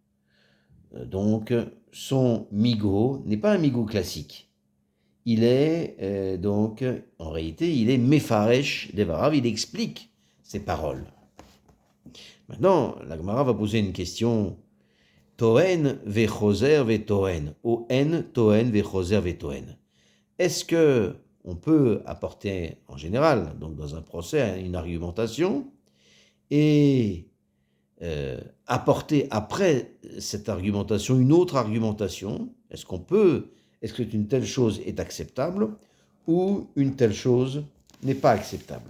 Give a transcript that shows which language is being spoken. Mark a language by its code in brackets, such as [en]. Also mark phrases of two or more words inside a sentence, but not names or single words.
[fr] Donc, son migo n'est pas un migo classique. Il est donc, en réalité, il est [he] מפרש דבריו, [fr] il explique ses paroles. Maintenant, la Gemara va poser une question. [he] טוען וחוזר וטוען. O-N, טוען וחוזר וטוען. [fr] Est-ce que on peut apporter, en général, donc dans un procès, une argumentation et apporter après cette argumentation une autre argumentation? Est-ce qu'une telle chose est acceptable ou une telle chose n'est pas acceptable?